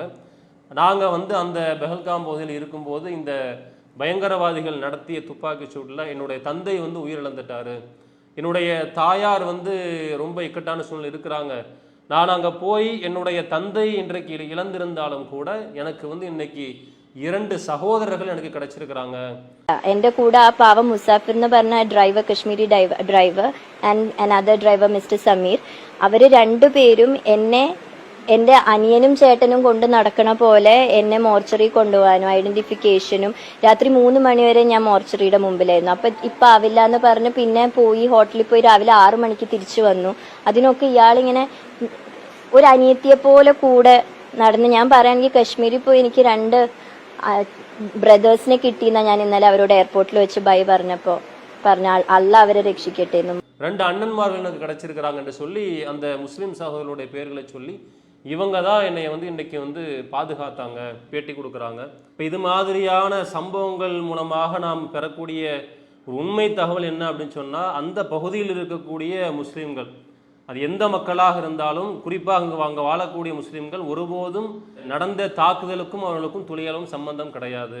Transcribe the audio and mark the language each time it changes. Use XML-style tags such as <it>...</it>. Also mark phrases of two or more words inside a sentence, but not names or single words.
<ta>நாங்கள் வந்து அந்த பெஹல்காம் பகுதியில் இருக்கும்போது இந்த பயங்கரவாதிகள் நடத்திய துப்பாக்கி சூட்டில் என்னுடைய தந்தை வந்து உயிரிழந்துட்டாரு, என்னுடைய தாயார் வந்து ரொம்ப இக்கட்டான சூழ்நிலை இருக்கிறாங்க. நான் அங்கே போய் என்னுடைய தந்தை இன்றைக்கு இழந்திருந்தாலும் கூட எனக்கு வந்து இன்னைக்கு 2 സഹോദരர்கள் എനിക്ക് கிடைச்சிருக்காங்க.</ta> <ml>എൻ്റെ കൂടെ ആ പാവം മുസാഫിർ എന്ന് പറഞ്ഞ ഡ്രൈവർ, കശ്മീരി ഡ്രൈവർ</ml> <en>and another driver Mister</en> <ml>സമീർ, അവര് രണ്ടുപേരും എന്റെ അനിയനും ചേട്ടനും കൊണ്ട് നടക്കണ പോലെ എന്നെ മോർച്ചറി കൊണ്ടുപോകാനും ഐഡന്റിഫിക്കേഷനും രാത്രി 3 മണിവരെ ഞാൻ മോർച്ചറിയുടെ മുമ്പിലായിരുന്നു. അപ്പൊ ഇപ്പൊ ആവില്ല എന്ന് പറഞ്ഞ് പിന്നെ പോയി ഹോട്ടലിൽ പോയി രാവിലെ 6 മണിക്ക് തിരിച്ചു വന്നു. അതിനൊക്കെ ഇയാളിങ്ങനെ ഒരു അനിയത്തിയെ പോലെ കൂടെ നടന്ന്, ഞാൻ പറയുകയാണെങ്കിൽ കശ്മീരിൽ പോയി എനിക്ക് 2 ബ്രദേഴ്സിനെ കിട്ടിയെന്നാ ഞാൻ ഇന്നലെ അവരോട് എയർപോർട്ടിൽ വെച്ച് ബൈ പറഞ്ഞപ്പോ പറഞ്ഞ അല്ല അവരെ രക്ഷിക്കട്ടെ എന്നും.</ml> <ta>2 அண்ணன்மார்கள் எனக்கு கிடைச்சிருக்கிறாங்கன்னு சொல்லி அந்த முஸ்லீம் சகோதரர்களுடைய பெயர்களை சொல்லி இவங்க தான் என்னை வந்து இன்றைக்கி வந்து பாதுகாத்தாங்க, பேட்டி கொடுக்குறாங்க. இப்போ இது மாதிரியான சம்பவங்கள் மூலமாக நாம் பெறக்கூடிய ஒரு உண்மை தகவல் என்ன அப்படின்னு சொன்னால், அந்த பகுதியில் இருக்கக்கூடிய முஸ்லீம்கள், அது எந்த மக்களாக இருந்தாலும் குறிப்பாக அங்கே வாழக்கூடிய முஸ்லீம்கள் ஒருபோதும் நடந்த தாக்குதலுக்கும் அவர்களுக்கும் துளியளவும் சம்பந்தம் கிடையாது.</ta>